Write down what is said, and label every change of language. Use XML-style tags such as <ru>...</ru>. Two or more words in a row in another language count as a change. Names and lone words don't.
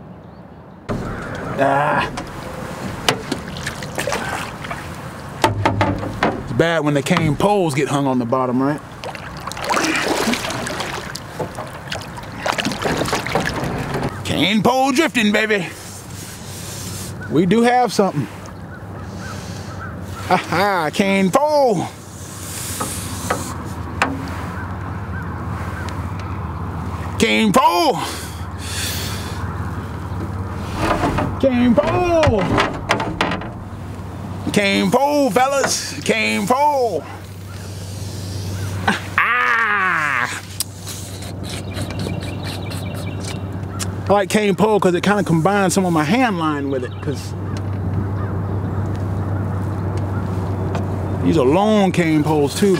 <en>It's bad when the cane poles get hung on the bottom, right? Cane pole drifting, baby. We do have something. Haha, cane pole. Cane pole. Cane pole. Cane pole, fellas. Cane pole. I like cane pole because it kind of combines some of my hand line with it, because these are long cane poles too, boy.</en>